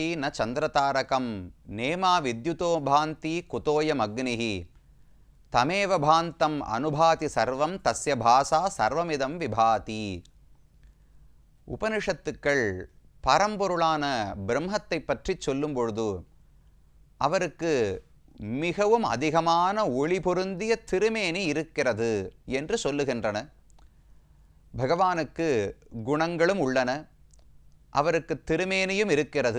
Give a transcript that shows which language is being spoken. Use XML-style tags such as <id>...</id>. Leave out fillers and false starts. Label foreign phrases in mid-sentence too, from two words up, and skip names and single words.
<sa>न चंद्रतारकं नेमा विद्युतो भान्ति कुतोयमग्निः तमेव भान्तम् अनुभाति सर्वं तस्य भासा सर्वमिदं विभाति.</sa> <ta>உபனிஷத்துக்கள் பரம்பொருளான பிரம்மத்தை பற்றி சொல்லும் பொழுது அவருக்கு மிகவும் அதிகமான ஒளி பொருந்திய திருமேனி இருக்கிறது என்று சொல்லுகின்றன. பகவானுக்கு குணங்களும் உள்ளன, அவருக்கு திருமேனியும் இருக்கிறது.</ta>